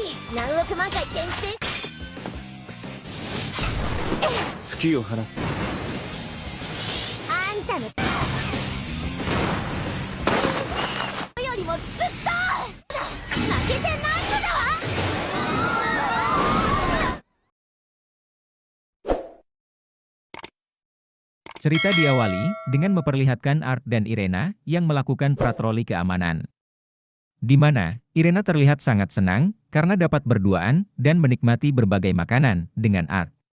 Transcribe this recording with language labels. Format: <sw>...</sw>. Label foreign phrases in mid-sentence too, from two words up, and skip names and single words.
<ja>何億万回転して月を放つ。あんたのよりもずっと負けてないのだわ。</ja> <id>Cerita diawali dengan memperlihatkan Art dan Irena yang melakukan patroli keamanan. Di mana Irena terlihat sangat senang karena dapat berduaan dan menikmati berbagai makanan dengan Art.</id>